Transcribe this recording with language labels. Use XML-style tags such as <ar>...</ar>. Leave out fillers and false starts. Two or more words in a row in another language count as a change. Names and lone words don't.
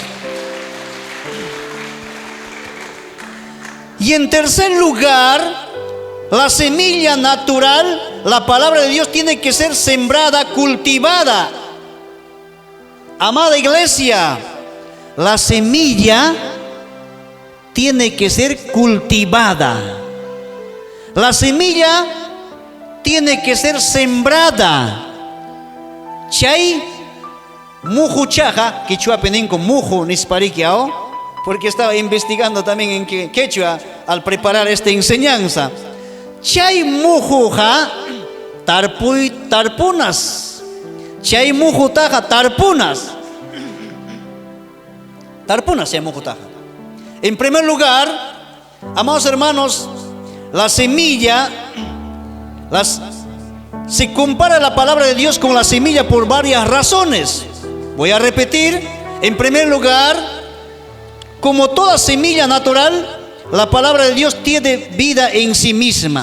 <es>Y en tercer lugar, la semilla natural, la palabra de Dios, tiene que ser sembrada, cultivada. Amada iglesia, la semilla tiene que ser cultivada. La semilla tiene que ser sembrada.</es> <qu>Chay muju chaja, quichua penenco muju nisparikiao,</qu> <es>porque estaba investigando también en quechua al preparar esta enseñanza.</es> <qu>Chay mujuja tarpunas. Chay mujutaja tarpunas. Tarpunas chay mujutaja.</qu> <es>En primer lugar, amados hermanos, la semilla, se compara la palabra de Dios con la semilla por varias razones. Voy a repetir. En primer lugar, como toda semilla natural, la palabra de Dios tiene vida en sí misma.</es>